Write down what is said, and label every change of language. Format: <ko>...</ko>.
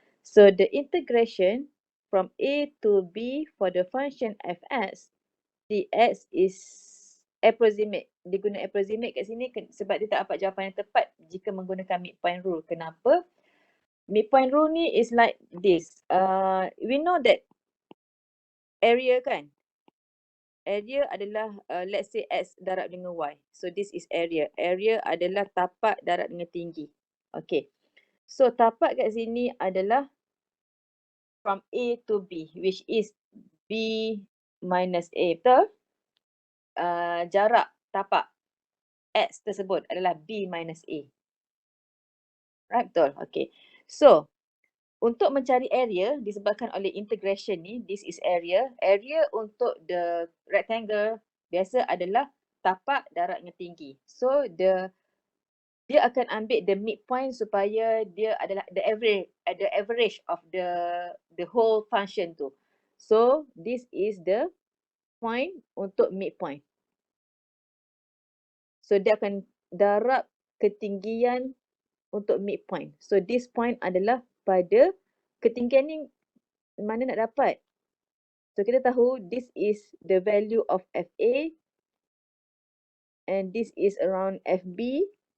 <en>So the integration from A to B for the function fx dx is approximate.</en> <ms>Dia guna approximate kat sini sebab dia tak dapat jawapan yang tepat jika menggunakan midpoint rule. Kenapa?</ms> <en>Midpoint rule ni is like this. We know that area kan?</en> <ms>Area adalah</ms> <en>let's say X</en> <ms>darab dengan</ms> <en>Y. So this is area.</en> <ms>Area adalah tapak darab dengan tinggi. Okay. So tapak kat sini adalah</ms> <en>from A to B, which is B minus A.</en> <ms>Betul? Jarak tapak X tersebut adalah B minus A.</ms> <en>Right,</en> <ms>betul? Okay. So, untuk mencari area disebabkan oleh integration ni,</ms> <en>this is area.</en> <ms>Area untuk</ms> <en>the rectangle</en> <ms>biasa adalah tapak darab dengan tinggi.</ms> <en>So,</en> <ms>dia akan ambil</ms> <en>the midpoint</en> <ms>supaya dia adalah</ms> <en>the average of the whole function tu. So this is the point</en> <ms>untuk</ms> <en>midpoint.</en> <ms>So dia akan darab ketinggian untuk midpoint.</ms> <en>So this point</en> <ms>adalah pada ketinggian ni mana nak dapat?</ms> <en>So</en> <ms>kita tahu</ms> <en>this is the value of FA and this is around FB.</en>